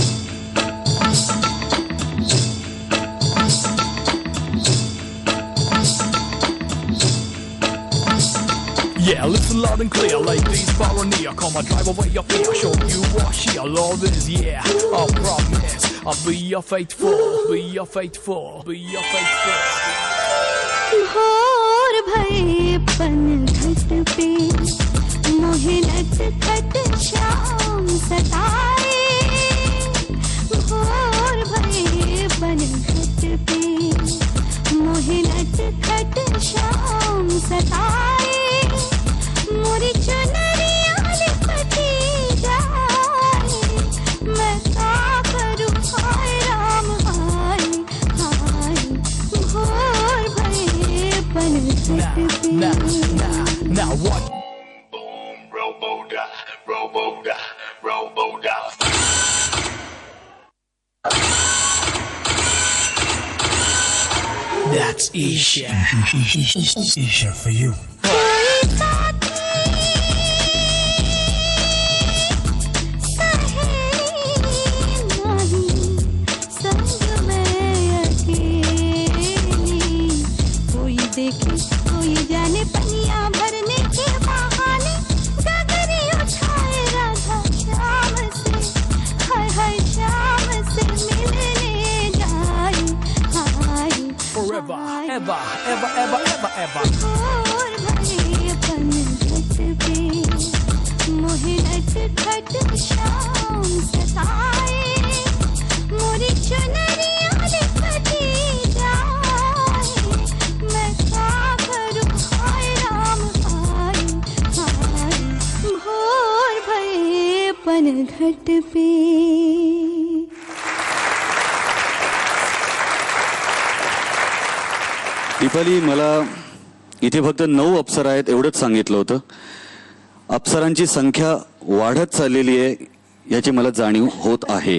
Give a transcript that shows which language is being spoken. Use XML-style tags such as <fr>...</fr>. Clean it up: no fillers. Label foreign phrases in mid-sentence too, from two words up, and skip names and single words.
<en>Yeah, listen loud and clear, ladies, far and near. Come on, drive away your fear, show you what sheer love is, yeah. I promise, I'll be your faithful, be your faithful, be your faithful.</en> <hi>भोर भये पनघट पे मोहे नटखट श्याम सताए. भोर भये पनघट पे मोहे नटखट श्याम सताए. मोरी चुनरिया लिपटी जाए, मैं क्या करूं हाय राम हाय हाय. भोर भये पनघट पे.</hi> <en>Now what? Boom, robo-da, robo-da, robo-da. That's Isha. Isha for you.</en> <hi>देखे कोई जाने पनिया भरने के बहाने गगरी उठाए राधा श्याम से. हाय हाय श्याम से मिलने जाए हाय.</hi> <en>Forever, ever, ever, ever, ever, ever.</en> <hi>भोर भये पनघट पे मोहे नटखट श्याम सताए. मोरी चुनरिया लिपटी जाए, मैं क्या करूं हाय राम हाय हाय. भोर भये पनघट पे.</hi> <mr>दीपाली, मला इथे फक्त 9 अप्सरा आहेत एवढंच सांगितलं होतं. अप्सरांची संख्या वाढत चाललेली आहे याची मला जाणीव होत आहे.</mr>